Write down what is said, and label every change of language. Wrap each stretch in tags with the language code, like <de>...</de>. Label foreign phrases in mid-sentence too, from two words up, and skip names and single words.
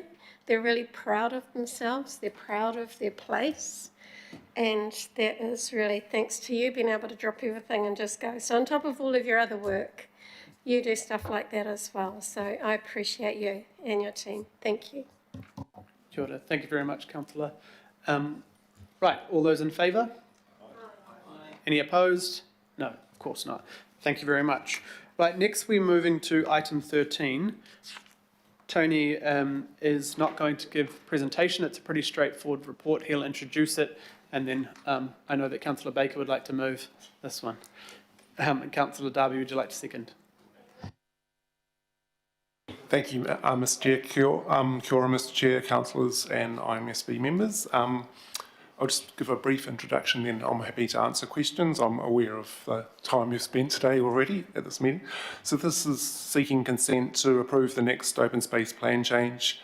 <en>They're really proud of themselves. They're proud of their place. And that is really thanks to you being able to drop everything and just go. So on top of all of your other work, you do stuff like that as well. So I appreciate you and your team. Thank you.</en> <mi>Kia ora.</mi> <en>Thank you very much, Councillor. Right, all those in favour? Any opposed? No, of course not. Thank you very much. Right, next we're moving to item 13. Tony is not going to give a presentation. It's a pretty straightforward report. He'll introduce it, and then I know that Councillor Baker would like to move this one. Councillor Darby, would you like to second? Thank you, Mr Chair.</en> <mi>Kia ora,</mi> <en>Mr Chair, councillors and IMSB members. I'll just give a brief introduction, then I'm happy to answer questions. I'm aware of the time you've spent today already at this meeting. So this is seeking consent to approve the next open space plan change.</en>